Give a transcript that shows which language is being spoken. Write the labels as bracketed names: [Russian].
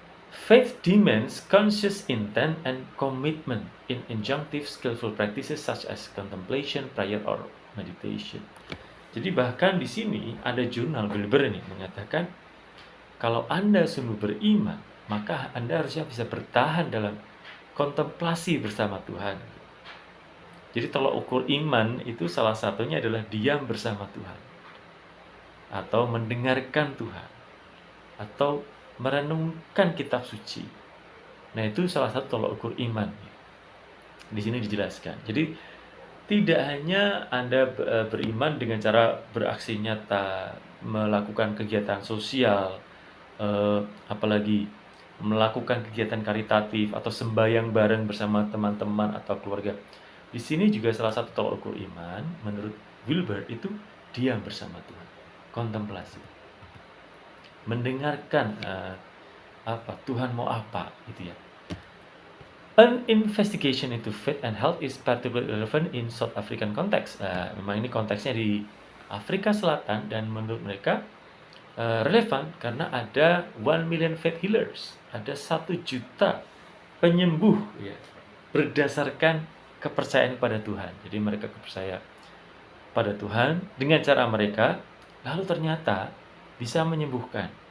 [English] Faith demands conscious intent and commitment in injunctive skillful practices such as contemplation, prayer, or meditation. [Indonesian] Jadi bahkan di sini ada jurnal Wilber ini mengatakan kalau Anda sungguh beriman, maka Anda harusnya bisa bertahan dalam kontemplasi bersama Tuhan. Jadi tolak ukur iman itu salah satunya adalah diam bersama Tuhan, atau mendengarkan Tuhan, atau merenungkan kitab suci. Nah, itu salah satu tolak ukur iman. Di sini dijelaskan. Jadi tidak hanya Anda beriman dengan cara beraksi nyata, melakukan kegiatan sosial, apalagi melakukan kegiatan karitatif atau sembahyang bareng bersama teman-teman atau keluarga. Di sini juga salah satu tolak ukur iman menurut Wilber itu diam bersama Tuhan, kontemplasi, mendengarkan apa Tuhan mau apa, gitu ya. [English] An investigation into faith and health is particularly relevant in South African context. [Indonesian] Memang ini konteksnya di Afrika Selatan, dan menurut mereka relevan karena ada [English] 1 million faith healers, [Indonesian] ada 1 juta penyembuh, ya, berdasarkan kepercayaan pada Tuhan. Jadi mereka percaya pada Tuhan dengan cara mereka, lalu ternyata bisa menyembuhkan.